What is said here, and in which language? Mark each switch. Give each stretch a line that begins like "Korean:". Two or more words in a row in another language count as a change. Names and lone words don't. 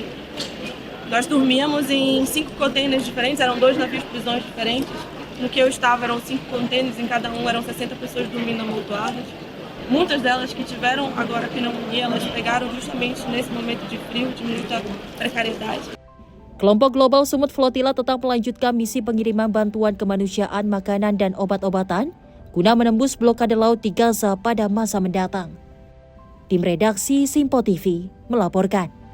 Portuguese: Nós dormíamos em 5 containers diferentes, eram 2 navios prisões diferentes. No que eu estava eram 5 containers, em cada um eram 60 pessoas dormindo amontoadas. Muitas delas que tiveram agora pneumonia, elas pegaram justamente nesse momento de frio, de muita precariedade.
Indonesian: Kelompok Global Summit Flotilla tetap melanjutkan misi pengiriman bantuan kemanusiaan, makanan, dan obat-obatan guna menembus blokade laut di Gaza pada masa mendatang. Tim redaksi Simpo TV melaporkan.